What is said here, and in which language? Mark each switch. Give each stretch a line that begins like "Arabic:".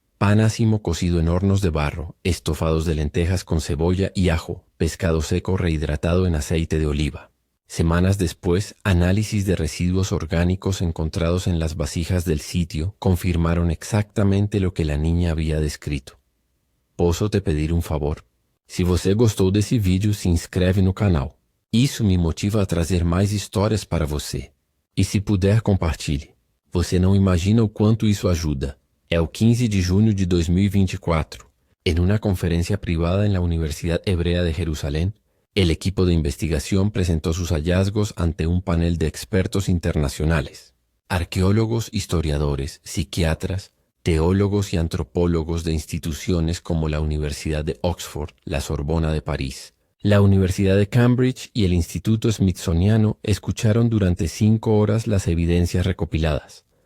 Spanish: Pan ácimo cocido en hornos de barro, estofados de lentejas con cebolla y ajo, pescado seco rehidratado en aceite de oliva. Semanas después, análisis de residuos orgánicos encontrados en las vasijas del sitio confirmaron exactamente lo que la niña había descrito.
Portuguese: Posso te pedir um favor? Se você gostou desse vídeo, se inscreve no canal. Isso me motiva a trazer mais histórias para você. E se puder, compartilhe. Você não imagina o quanto isso ajuda. É o
Spanish: 15 de junio de 2024. En una conferencia privada en la Universidad Hebrea de Jerusalén, el equipo de investigación presentó sus hallazgos ante un panel de expertos internacionales. Arqueólogos, historiadores, psiquiatras, teólogos y antropólogos de instituciones como la Universidad de Oxford, la Sorbona de París, la Universidad de Cambridge y el Instituto Smithsoniano escucharon durante 5 horas las evidencias recopiladas.